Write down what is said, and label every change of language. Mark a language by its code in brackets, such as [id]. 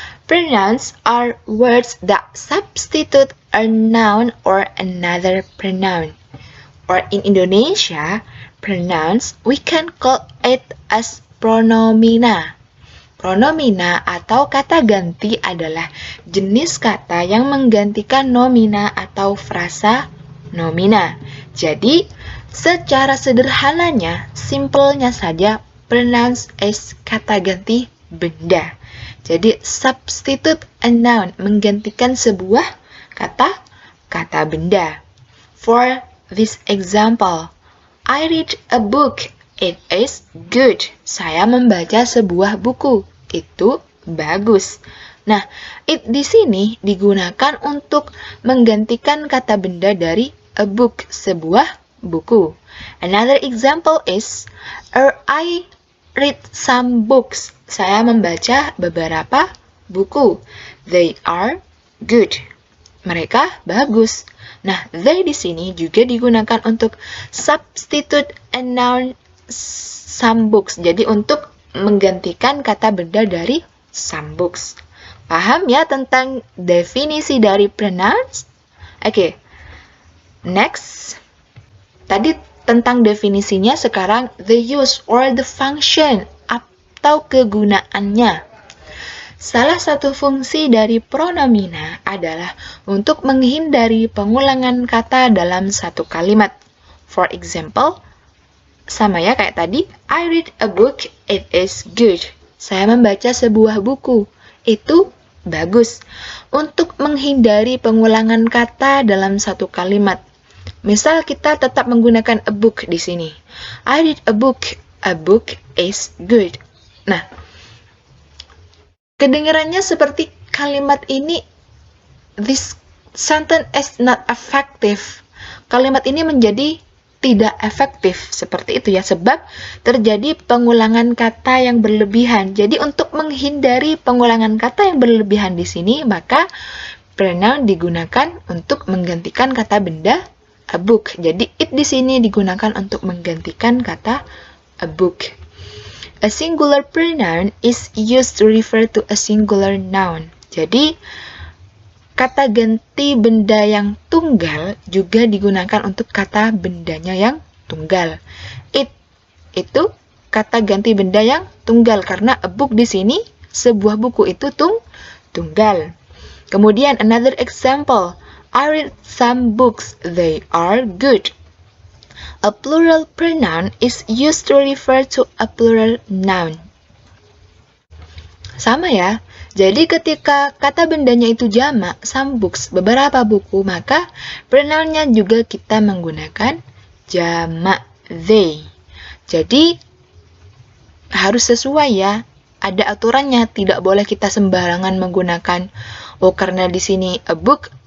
[en] Pronouns are words that substitute a noun or another pronoun. Or in Indonesia, pronouns, we can call it as pronomina. [id] Pronomina atau kata ganti adalah jenis kata yang menggantikan nomina atau frasa nomina. Jadi, secara sederhananya, simpelnya saja, pronouns is kata ganti benda. Jadi, [en] substitute a noun, [id] menggantikan sebuah kata benda. [en] For this example, I read a book. It is good. [id] Saya membaca sebuah buku. Itu bagus. Nah, it di sini digunakan untuk menggantikan kata benda dari a book, sebuah buku. [en] Another example is, I read some books. [id] Saya membaca beberapa buku. [en] They are good. [id] Mereka bagus. Nah, they di sini juga digunakan untuk [en] substitute a noun [id] some books. Jadi untuk menggantikan kata benda dari some books. Paham ya tentang definisi dari pronouns? Oke. Next. Tadi tentang definisinya, sekarang [en] the use or the function [id] atau kegunaannya. Salah satu fungsi dari pronomina adalah untuk menghindari pengulangan kata dalam satu kalimat. [en] For example, [id] sama ya kayak tadi, [en] I read a book, it is good. [id] Saya membaca sebuah buku, itu bagus. Untuk menghindari pengulangan kata dalam satu kalimat. Misal kita tetap menggunakan a book di sini. [en] I read a book is good. Nah, [id] kedengarannya seperti kalimat ini, [en] this sentence is not effective. [id] Kalimat ini menjadi tidak efektif, seperti itu ya, sebab terjadi pengulangan kata yang berlebihan. Jadi untuk menghindari pengulangan kata yang berlebihan di sini, maka pronoun digunakan untuk menggantikan kata benda a book. Jadi it di sini digunakan untuk menggantikan kata a book. [en] A singular pronoun is used to refer to a singular noun. [id] Jadi, kata ganti benda yang tunggal juga digunakan untuk kata bendanya yang tunggal. It itu kata ganti benda yang tunggal karena a book di sini sebuah buku itu tunggal. [en] Kemudian another example, I read some books, they are good. A plural pronoun is used to refer to a plural noun. [id] Sama ya. Jadi ketika kata bendanya itu jamak, some books, beberapa buku, maka pronounnya juga kita menggunakan jamak they. Jadi harus sesuai ya. Ada aturannya, tidak boleh kita sembarangan menggunakan karena di sini a book